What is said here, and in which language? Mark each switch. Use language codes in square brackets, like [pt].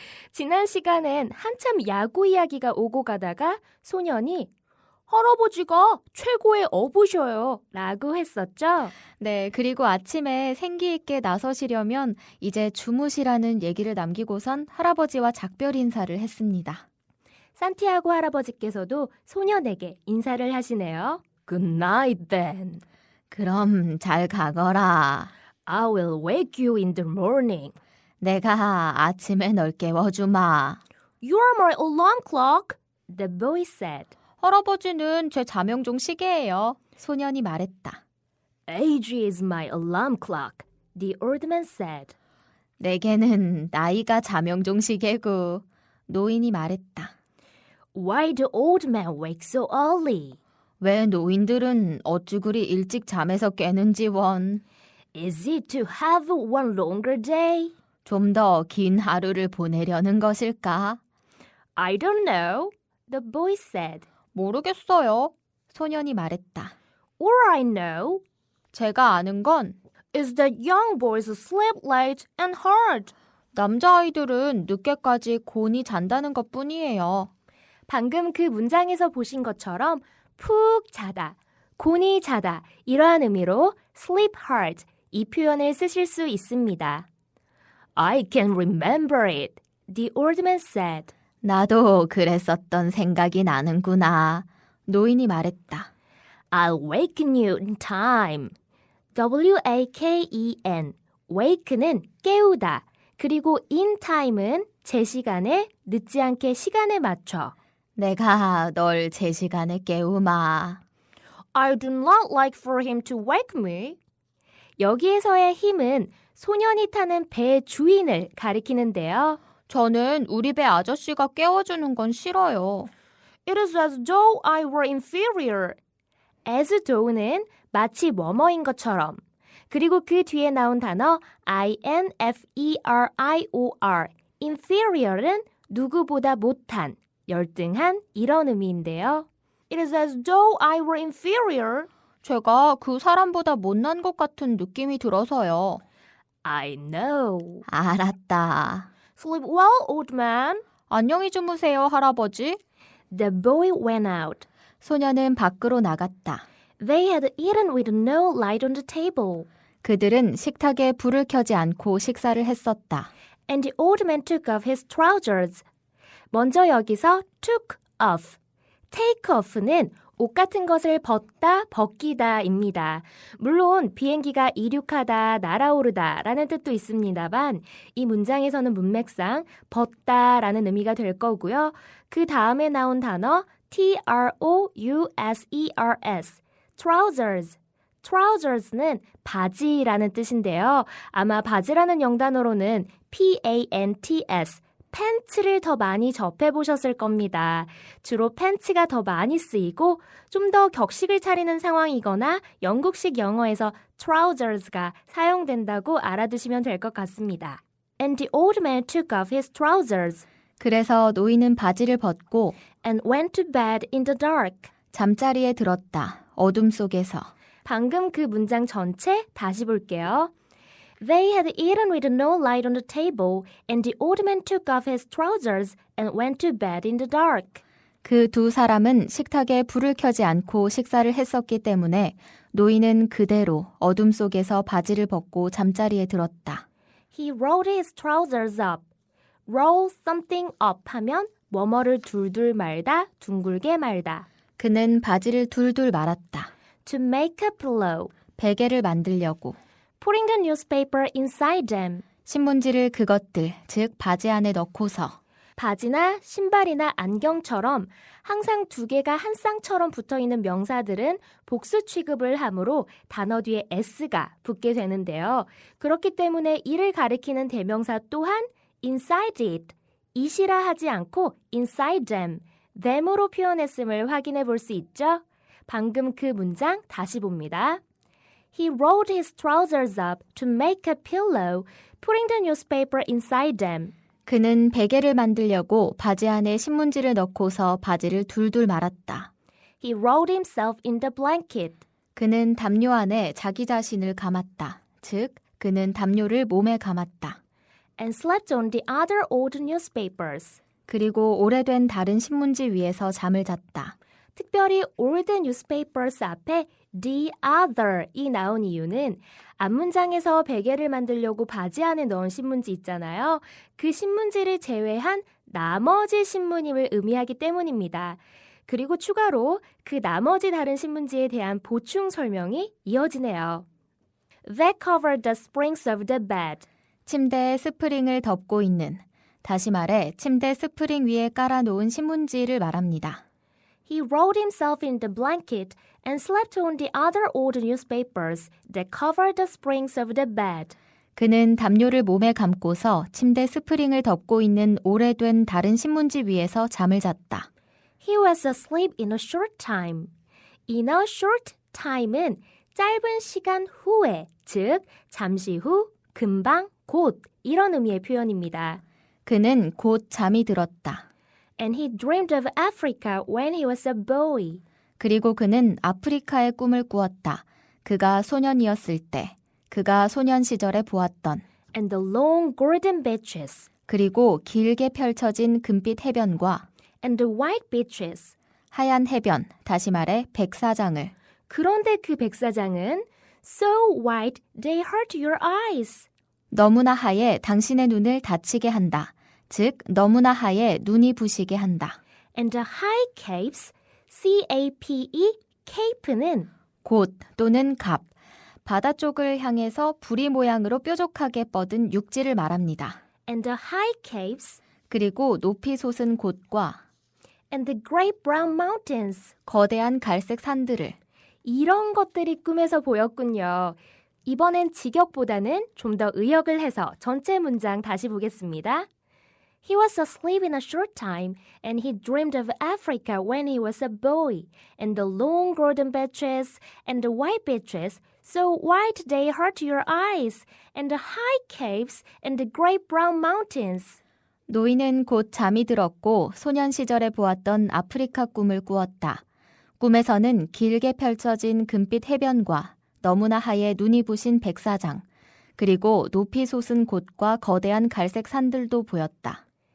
[ko] 지난 시간엔 한참 야구 이야기가 오고 가다가 소년이 할아버지가 최고의 어부셔요 라고 했었죠. 네, 그리고 아침에 생기 있게 나서시려면 이제 주무시라는 얘기를 남기고선 할아버지와 작별 인사를 했습니다. 산티아고 할아버지께서도 소년에게 인사를 하시네요. [en] Good night then. [ko] 그럼 잘 가거라. [en] I will wake you in the morning. [ko] 내가 아침에 널 깨워주마. [en] You're my alarm clock, the boy said. [ko] 할아버지는 제 자명종 시계예요. 소년이 말했다. [en] Age is my alarm clock, the old man said. [ko] 내게는 나이가 자명종 시계고. 노인이 말했다. [en] Why the old man wake so early? [ko] 왜 노인들은 어찌 그리 일찍 잠에서 깨는지 원. [en] Is it to have one longer day? [ko] 좀 더 긴 하루를 보내려는 것일까? [en] I don't know, the boy said. [ko] 모르겠어요. 소년이 말했다. [en] All I know [ko] 제가 아는 건 [en] is that young boys sleep late and hard. [ko] 남자아이들은 늦게까지 곤히 잔다는 것뿐이에요. 방금 그 문장에서 보신 것처럼 푹 자다, 곤히 자다 이러한 의미로 [en] sleep hard [ko] 이 표현을 쓰실 수 있습니다. [en] I can remember it, the old man said. [ko] 나도 그랬었던 생각이 나는구나. 노인이 말했다. [en] I'll waken you in time. W-A-K-E-N. [ko] wake는 깨우다. 그리고 in time은 제 시간에 늦지 않게 시간에 맞춰. 내가 널 제 시간에 깨우마. [en] I do not like for him to wake me. [ko] 여기에서의 힘은 소년이 타는 배 주인을 가리키는데요. 저는 우리 배 아저씨가 깨워주는 건 싫어요. [en] It is as though I were inferior. [ko] as though는 마치 뭐뭐인 것처럼. 그리고 그 뒤에 나온 단어 inferior. inferior은 누구보다 못한, 열등한 이런 의미인데요. [en] It is as though I were inferior. [ko] 제가 그 사람보다 못난 것 같은 느낌이 들어서요. [en] I know. [ko] 알았다. [en] Sleep well, old man. [ko] 안녕히 주무세요, 할아버지. [en] The boy went out. [ko] 소년은 밖으로 나갔다. [en] They had eaten with no light on the table. [ko] 그들은 식탁에 불을 켜지 않고 식사를 했었다. [en] And the old man took off his trousers. [ko] 먼저 여기서 took off. take off는 옷 같은 것을 벗다, 벗기다입니다. 물론 비행기가 이륙하다, 날아오르다 라는 뜻도 있습니다만 이 문장에서는 문맥상 벗다라는 의미가 될 거고요. 그 다음에 나온 단어 trousers, trousers. trousers는 바지라는 뜻인데요. 아마 바지라는 영단어로는 pants, 팬츠를 더 많이 접해보셨을 겁니다. 주로 팬츠가 더 많이 쓰이고 좀 더 격식을 차리는 상황이거나 영국식 영어에서 trousers가 사용된다고 알아두시면 될 것 같습니다. [en] And the old man took off his trousers. [ko] 그래서 노인은 바지를 벗고 [en] And went to bed in the dark. [ko] 잠자리에 들었다. 어둠 속에서. 방금 그 문장 전체 다시 볼게요. [en] They had eaten with no light on the table, and the old man took off his trousers and went to bed in the dark. [ko] 그 두 사람은 식탁에 불을 켜지 않고 식사를 했었기 때문에 노인은 그대로 어둠 속에서 바지를 벗고 잠자리에 들었다. [en] He rolled his trousers up. Roll something up [ko] 하면 뭐뭐를 둘둘 말다, 둥글게 말다. 그는 바지를 둘둘 말았다. [en] To make a pillow. [ko] 베개를 만들려고. [en] Putting the newspaper inside them. [ko] 신문지를 그것들, 즉 바지 안에 넣고서. 바지나 신발이나 안경처럼 항상 두 개가 한 쌍처럼 붙어있는 명사들은 복수 취급을 하므로 단어 뒤에 s가 붙게 되는데요. 그렇기 때문에 이를 가리키는 대명사 또한 [en] inside it, it [ko] 이라 하지 않고 [en] inside them, them [ko] 으로 표현했음을 확인해 볼 수 있죠. 방금 그 문장 다시 봅니다. [en] He rolled his trousers up to make a pillow, putting the newspaper inside them. [ko] 그는 베개를 만들려고 바지 안에 신문지를 넣고서 바지를 둘둘 말았다. [en] He rolled himself in the blanket. [ko] 그는 담요 안에 자기 자신을 감았다. 즉, 그는 담요를 몸에 감았다. [en] And slept on the other old newspapers. [ko] 그리고 오래된 다른 신문지 위에서 잠을 잤다. 특별히 old newspapers 앞에 the other이 나온 이유는 앞문장에서 베개를 만들려고 바지 안에 넣은 신문지 있잖아요. 그 신문지를 제외한 나머지 신문임을 의미하기 때문입니다. 그리고 추가로 그 나머지 다른 신문지에 대한 보충 설명이 이어지네요. [en] That covered the springs of the bed. [ko] 침대의 스프링을 덮고 있는, 다시 말해 침대 스프링 위에 깔아놓은 신문지를 말합니다. [en] He rolled himself in the blanket and slept on the other old newspapers that covered the springs of the bed. [ko] 그는 담요를 몸에 감고서 침대 스프링을 덮고 있는 오래된 다른 신문지 위에서 잠을 잤다. [en] He was asleep in a short time. In a short time [ko] 은 짧은 시간 후에, 즉 잠시 후, 금방, 곧 이런 의미의 표현입니다. 그는 곧 잠이 들었다. [en] And he dreamed of Africa when he was a boy. [ko] 그리고 그는 아프리카의 꿈을 꾸었다. 그가 소년이었을 때, 그가 소년 시절에 보았던, [en] And the long golden beaches. [ko] 그리고 길게 펼쳐진 금빛 해변과 [en] And the white beaches. [ko] 하얀 해변, 다시 말해 백사장을. 그런데 그 백사장은 [en] so white they hurt your eyes. [ko] 너무나 하얘 당신의 눈을 다치게 한다. 즉, 너무나 하얘 눈이 부시게 한다. [en] And the high capes, C-A-P-E, cape는 [ko] 곳 또는 갑, 바다 쪽을 향해서 부리 모양으로 뾰족하게 뻗은 육지를 말합니다. [en] and the high capes, [ko] 그리고 높이 솟은 곳과 [en] and the great brown mountains. [ko] 거대한 갈색 산들을. 이런 것들이 꿈에서 보였군요. 이번엔 직역보다는 좀 더 의역을 해서 전체 문장 다시 보겠습니다. [en] He was asleep in a short time, and he dreamed of Africa when he was a boy, and the long golden beaches, and the white beaches, so white they hurt your eyes, and the high caves, and the great brown mountains. [ko] 노인은 곧 잠이 들었고 소년 시절에 보았던 아프리카 꿈을 꾸었다. 꿈에서는 길게 펼쳐진 금빛 해변과 너무나 하얘 눈이 부신 백사장, 그리고 높이 솟은 곳과 거대한 갈색 산들도 보였다.